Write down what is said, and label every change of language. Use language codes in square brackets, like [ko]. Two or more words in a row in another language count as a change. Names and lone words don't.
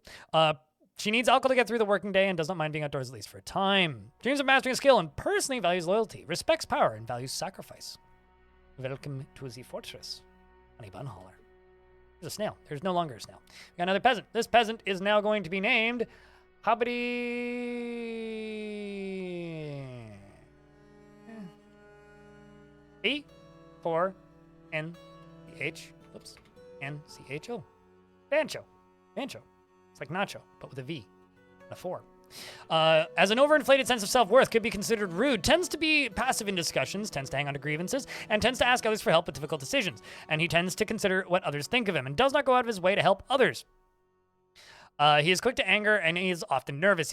[en] She needs alcohol to get through the working day and does not mind being outdoors at least for a time. Dreams of mastering a skill and personally values loyalty, respects power, and values sacrifice. Welcome to the fortress, Honey Bun Holler. There's a snail. There's no longer a snail. We got another peasant. This peasant is now going to be named Hobbity... B4... N-C-H-O. Bancho. Bancho. It's like nacho, but with a V and a 4. As an overinflated sense of self-worth, could be considered rude, tends to be passive in discussions, tends to hang on to grievances, and tends to ask others for help with difficult decisions. And he tends to consider what others think of him and does not go out of his way to help others. He is quick to anger and he is often nervous.